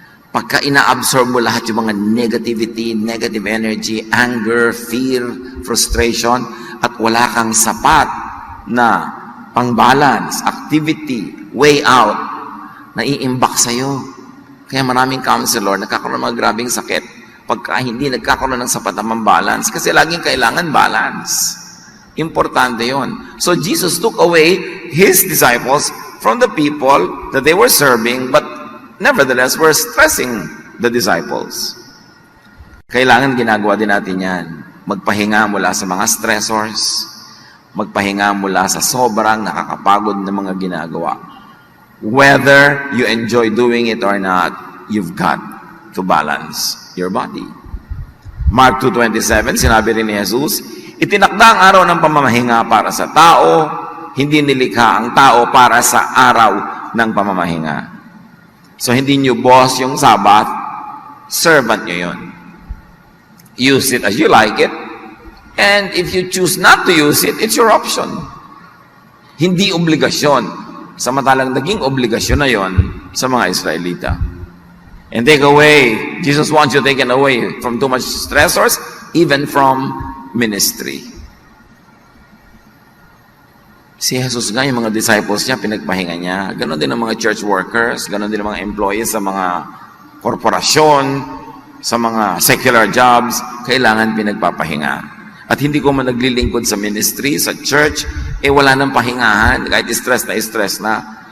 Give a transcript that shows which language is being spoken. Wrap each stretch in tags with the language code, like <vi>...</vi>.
<tl>Pagka ina-absorb mo lahat yung mga negativity,</tl> <en>negative energy, anger, fear, frustration,</en> <tl>at wala kang sapat na pang-balance, activity, way out, naiimbak sa'yo. Kaya maraming counselor, nagkakaroon ng mga grabing sakit pagka hindi nagkakaroon ng sapat na pang-balance. Kasi laging kailangan balance. Importante yon.</tl> <en>So Jesus took away His disciples from the people that they were serving, but nevertheless were stressing the disciples.</en> <tl>Kailangan ginagawa din natin yan. Magpahinga mula sa mga stressors. Magpahinga mula sa sobrang nakakapagod na mga ginagawa.</tl> <en>Whether you enjoy doing it or not, you've got to balance your body.</en> <tl>Mark 2:27, sinabi rin ni Jesus, itinakda ang araw ng pamamahinga para sa tao, hindi nilikha ang tao para sa araw ng pamamahinga. So, hindi nyo boss yung Sabbath, servant nyo yun.</tl> <en>Use it as you like it, and if you choose not to use it, it's your option.</en> <tl>Hindi obligasyon. Samantalang naging obligasyon na yon sa mga Israelita.</tl> <en>And take away, Jesus wants you taken away from too much stressors, even from ministry.</en> <tl>Si Jesus nga, yung mga disciples niya, pinagpahinga niya. Ganon din ang mga church workers, ganon din ang mga employees sa mga korporasyon, sa mga secular jobs, kailangan pinagpapahinga. At hindi ko man naglilingkod sa ministry, sa church, wala nang pahingahan, kahit stress na.</tl>